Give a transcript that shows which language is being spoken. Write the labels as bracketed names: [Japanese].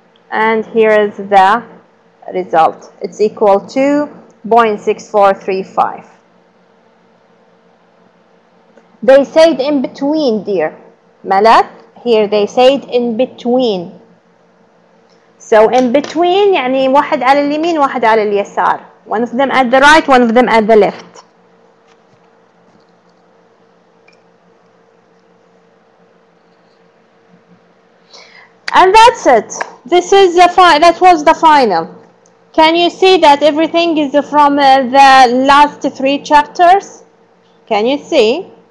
[English] And here is the result. It's equal to 0.6435. They said in between, dear Malak. Here they said in between. So in between [Arabic] يعني واحد على اليمين واحد على اليسار. [English] One of them at the right, one of them at the left. And that's it. This is that was the final. Can you see that everything is from the last 3 chapters? Can you see?